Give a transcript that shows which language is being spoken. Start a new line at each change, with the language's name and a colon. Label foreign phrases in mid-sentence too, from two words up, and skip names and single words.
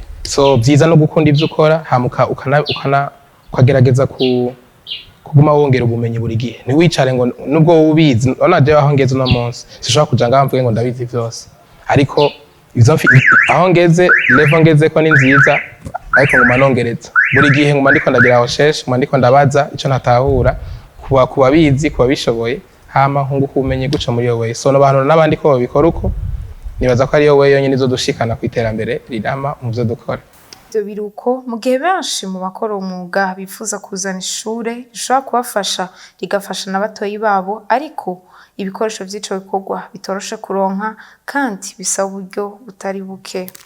Rundi: So byiza no gukunda ivyo ukora hamuka ukagerageza kuguma wongera ubumenyi buri gihe, ni wicare ngo nubwo ubizi onaje aho ngeze no munsi sishobora kuja ngamvuge ngo ndabizi vyose, ariko aho ngeze level ngeze ko ni nziza, ariko nguma nongereza buri gihe, nguma ndiko ndagira recherche, nguma ndiko ndabaza ico natahura kuba bizi kuba bishoboye, hama nkunguka ubumenyi guca muri yo way. So no bantu n'abandi ko babikora uko, nibaza ko ari yo way yonyine izodushikana ku iterambere rirama mu byo dukora. Ibyo biruko mu gihe benshi mu bakora umwuga bifuza kuzana ishure rishobora kubafasha rigafasha n'abatoyi babo, ariko ibikoresho vy'ico bikorwa bitoroshe kuronka kandi bisaba uburyo butari buke.